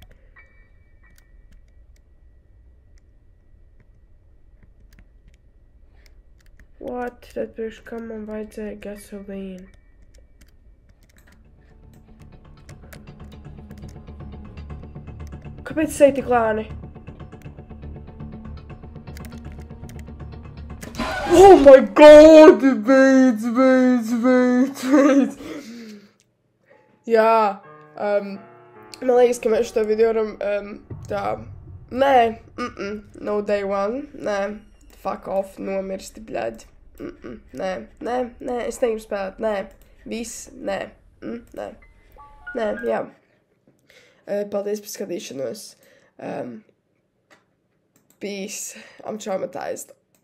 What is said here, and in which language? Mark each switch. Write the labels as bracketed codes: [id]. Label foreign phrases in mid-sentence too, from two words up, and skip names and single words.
[en] What? [lv] Tad priekš kam man vajadzēja gasolīnu? Kāpēc es eju tik lēni? [en] Oh my god! [lv] Beidz! Jā, man liekas, ka mēs šo video varam tā... Nē, [en] no day one, [lv] nē, [en] fuck off, [lv] nomirsti, bļaļ. Nē, es negribu spēlēt, nē, viss, nē, jā. Paldies par skatīšanos. [en] Peace, I'm traumatized.